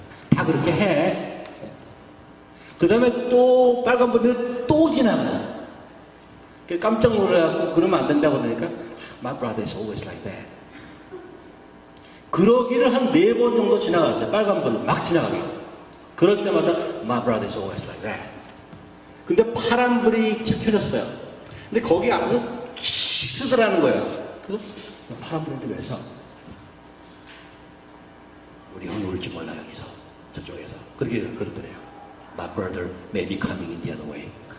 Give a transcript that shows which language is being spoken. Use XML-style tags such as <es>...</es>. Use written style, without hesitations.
<ko>다 그렇게 해. 그 다음에 또 빨간불인데 또 지나가요. 깜짝 놀라고 그러면 안 된다고 그러니까</ko> <en>My brother is always like that.</en> <ko>그러기를 한 4번 정도 지나갔어요. 빨간불 막 지나가게. 그럴 때마다</ko> <en>My brother is always like that.</en> <ko>근데 파란불이 켜졌어요. 근데 거기 앞에서 쓰더라는 거예요. 그래서 파란불인데 왜 서? 우리 형이 올지 몰라 여기서 저쪽에서 그렇게 그러더래요.</ko> <en>My brother may be coming in the other way.</en>